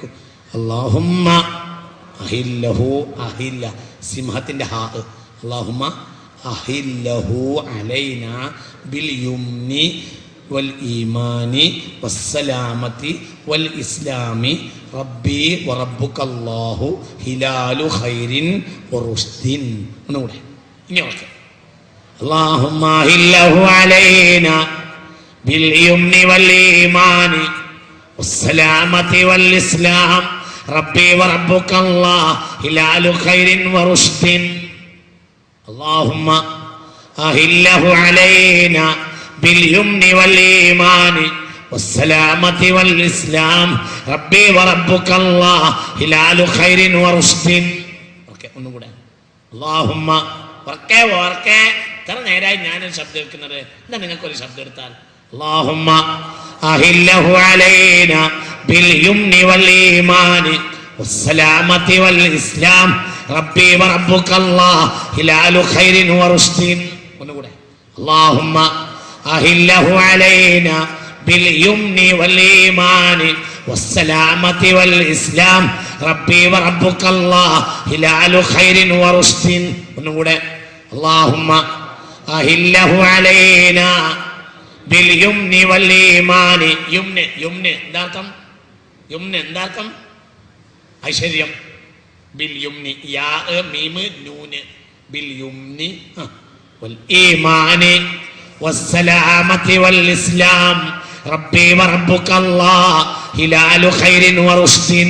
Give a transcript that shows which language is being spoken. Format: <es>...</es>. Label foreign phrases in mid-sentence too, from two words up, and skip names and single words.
<ar>اللهم أهله، أهل</ar> <ml>സിംഹത്തിൻ്റെ ഹാ,</ml> <ar>اللهم أهله علينا باليمن والإيمان والسلامة والإسلام ربي وربك الله هلال خير ورشد.</ar> <ml>ഒന്നുകൂടെ ഇനി ഓക്കെ.</ml> <ar>اللهم أهله علينا باليمن والإيمان والسلامة والإسلام ربي وربك الله هلال خير ورشد. اللهم أهله علينا باليمن والإيمان والسلامة والإسلام ربي وربك الله هلال خير ورشد.</ar> <ml>اللهم വർക്കെ ഇത്ര നേരമായി ഞാനൊരു ശബ്ദം എടുക്കുന്നത്, എന്താ നിങ്ങൾക്കൊരു ശബ്ദം എടുത്താൽ?</ml> <ar>اللهم أهله علينا باليمن والإيمان والسلامة والإسلام ربي وربك الله هلال خير ورشد.</ar> <ml>ഒന്നുകൂടെ.</ml> <ar>اللهم أهله علينا باليمن والإيمان والسلامة والإسلام ربي وربك الله هلال خير ورشد.</ar> <ml>ഒന്നുകൂടെ.</ml> <ar>اللهم أهله علينا باليمن والإيمان.</ar> <ml>യുംന് എന്താർത്ഥം? യുംന് എന്താർത്ഥം? ഐശ്വര്യം.</ml> <ar>باليمن ي م ن باليمن والإيمان والسلامة والإسلام ربي وربك الله هلال خير ورشد.</ar>